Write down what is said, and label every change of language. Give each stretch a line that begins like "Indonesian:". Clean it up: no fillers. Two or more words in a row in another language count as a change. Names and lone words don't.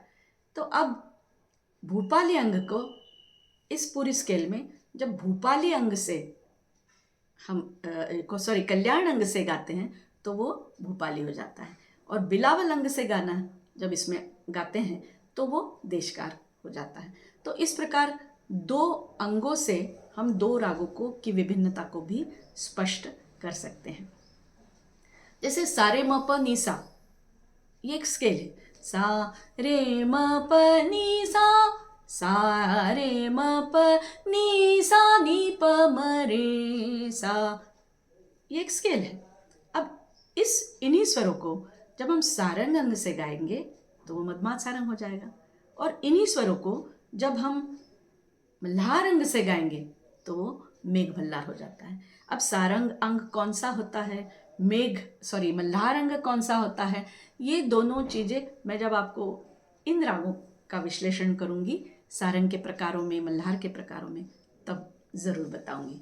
Hindi: तो अब भूपाली अंग को इस पूरी स्केल में जब भूपाली अंग से हम कल्याण अंग से गाते हैं तो वो भूपाली हो जाता है, और बिलावल अंग से गाना जब इसमें गाते हैं तो वो देशकार हो जाता है। तो इस प्रकार दो अंगों से हम दो रागों को की विभिन्नता को भी स्पष्ट कर सकते हैं। जैसे सारे म प नी सा, ये एक स्केल है, सा रे म प नी सा रे म प नी सा नी प म रे सा, ये एक स्केल है। अब इन्हीं स्वरों को जब हम सारंग अंग से गाएंगे तो वो मदमात सारंग हो जाएगा, और इन्हीं स्वरों को जब हम मल्हार अंग से गाएंगे तो वो मेघ भल्लार हो जाता है। अब सारंग अंग कौन सा होता है, मल्हार अंग कौन सा होता है, ये दोनों चीज़ें मैं जब आपको इन रागों का विश्लेषण करूंगी, सारंग के प्रकारों में, मल्हार के प्रकारों में, तब ज़रूर बताऊंगी।